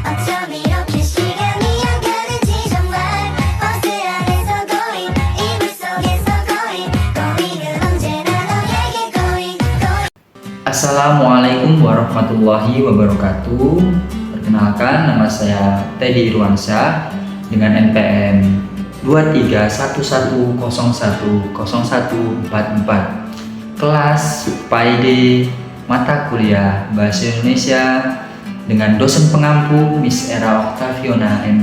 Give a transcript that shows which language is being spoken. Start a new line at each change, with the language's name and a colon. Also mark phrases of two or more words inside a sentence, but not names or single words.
Korean: 점점 이렇게 시간이 안 가는지 정말 버스 안에서 going 이불 속에서 going 언제나 너에게 going.
Arabic: السلام عليكم ورحمة الله وبركاته.
Indonesian: Perkenalkan, nama saya Teddy Irwansyah dengan NPM 2311010144, kelas PAID mata kuliah Bahasa Indonesia dengan dosen pengampu Miss Era Octaviona MB.